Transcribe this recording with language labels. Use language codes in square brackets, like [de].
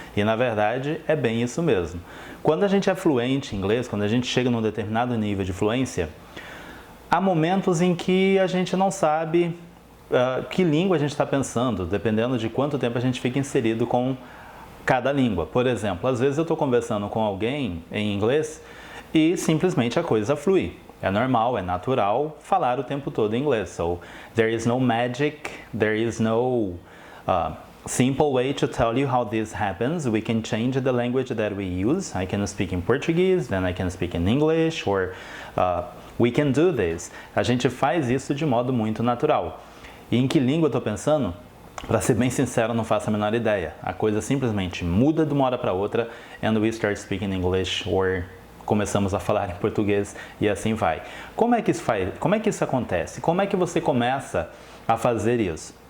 [pt] E na verdade é bem isso mesmo. Quando a gente é fluente em inglês, quando a gente chega num determinado nível de fluência, há momentos em que a gente não sabe que língua a gente está pensando, dependendo de quanto tempo a gente fica inserido com cada língua. Por exemplo, às vezes eu estou conversando com alguém em inglês e simplesmente a coisa flui. É normal, é natural falar o tempo todo em inglês. [en] So, there is no magic, there is no simple way to tell you how this happens. We can change the language that we use. I can speak in Portuguese, then I can speak in English, or we can do this. [pt] A gente faz isso de modo muito natural. E em que língua eu estou pensando? Para ser bem sincero, não faço a menor ideia. A coisa simplesmente muda de uma hora para outra [en] and we start speaking English [pt] or começamos a falar em português e assim vai. Como é que isso acontece? Como é que você começa a fazer isso?